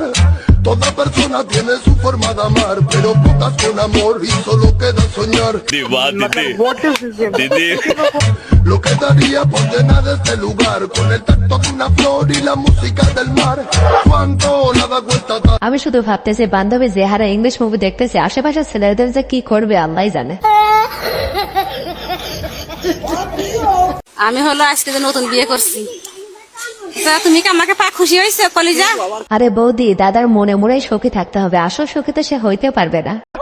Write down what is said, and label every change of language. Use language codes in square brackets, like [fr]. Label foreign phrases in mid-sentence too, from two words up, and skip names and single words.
[es] Toda persona tiene su forma de amar, pero pocas con amor y solo queda soñar. Lo que daría por llenar este lugar con el tacto de una flor y la música del mar. Cuánto la da vuelta. [bn] আমি শুধু ভাবতেছি বান্ধবী যে হারে [en] English movie [bn] দেখতেছে, আশেপাশের ছেলেদের যে কি করবে আল্লাহ জানে। আমি হলো আজকে যে নতুন বিয়ে করছি, তুমি কি আমাকে পা খুশি হয়েছে কলিজা? আরে বৌদি, দাদার মনে মনেই সুখী থাকতে হবে, আসল সুখী তো সে হইতে পারবে না।